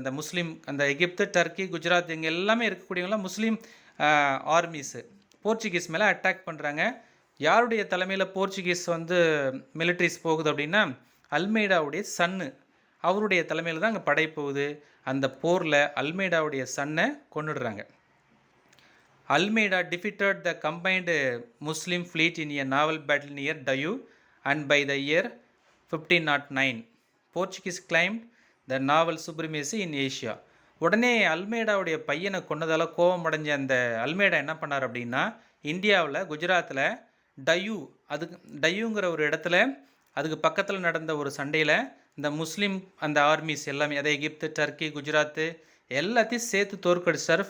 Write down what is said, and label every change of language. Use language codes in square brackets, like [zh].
[ta] அந்த முஸ்லீம், அந்த எகிப்து, டர்க்கி, குஜராத் இங்கே எல்லாமே இருக்கக்கூடியவங்களாம் முஸ்லீம் ஆர்மிஸு போர்ச்சுகீஸ் மேலே அட்டாக் பண்ணுறாங்க. யாருடைய தலைமையில் போர்ச்சுகீஸ் வந்து மிலிட்ரிஸ் போகுது அப்படின்னா அல்மேடாவுடைய சன்னு, அவருடைய தலைமையில் தான் அங்கே படை போகுது. அந்த போரில் அல்மேடாவுடைய சன்னை கொண்டுடுறாங்க. [en] Almeida defeated the combined Muslim fleet in a naval battle near Dayu, and by the year 1509, Portuguese claimed the naval supremacy in Asia. [ta] உடனே அல்மேடாவுடைய பையனை கொன்னதால் கோபம் அடைஞ்ச அந்த அல்மேடா என்ன பண்ணார் அப்படின்னா, இந்தியாவில் குஜராத்தில் டயூ, அதுக்கு டயூங்கிற ஒரு இடத்துல அதுக்கு பக்கத்தில் நடந்த ஒரு சண்டையில் இந்த முஸ்லீம் அந்த ஆர்மிஸ் எல்லாமே, அதை எகிப்து, டர்க்கி, குஜராத்து எல்லாத்தையும் சேர்த்து தோற்கடிச்சிட்டாரு.